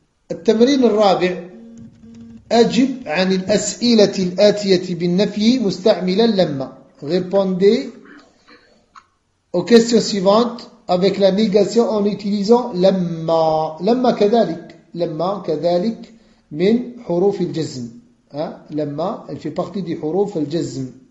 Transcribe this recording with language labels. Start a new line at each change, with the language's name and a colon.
Arabic: التمرين الرابع أجب عن الأسئلة الآتية بالنفي مستعملا لما.
French: Répondez aux questions suivantes avec la négation en utilisant lama.
Arabic: Lama كذلك. Lama كذلك من حروف الجزم.
French: Lama, elle fait partie des
Arabic: حروف الجزم.